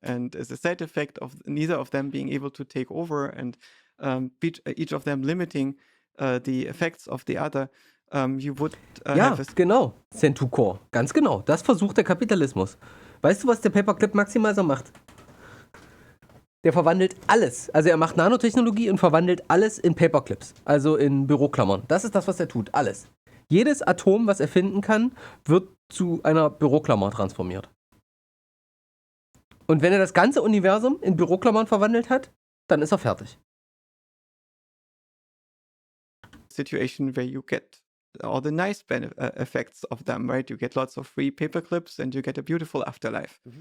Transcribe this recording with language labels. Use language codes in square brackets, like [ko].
[en] And as a side effect of neither of them being able to take over and each of them limiting the effects of the other, you would [de] ja, genau. Centucore. Ganz genau. Das versucht der Kapitalismus. Weißt du, was der Paperclip Maximizer macht? Der verwandelt alles. Also er macht Nanotechnologie und verwandelt alles in Paperclips. Also in Büroklammern. Das ist das, was er tut. Alles. Jedes Atom, was er finden kann, wird zu einer Büroklammer transformiert. Und wenn er das ganze Universum in Büroklammern verwandelt hat, dann ist er fertig. [en] Situation where you get all the nice effects of them, right? You get lots of free paperclips and you get a beautiful afterlife.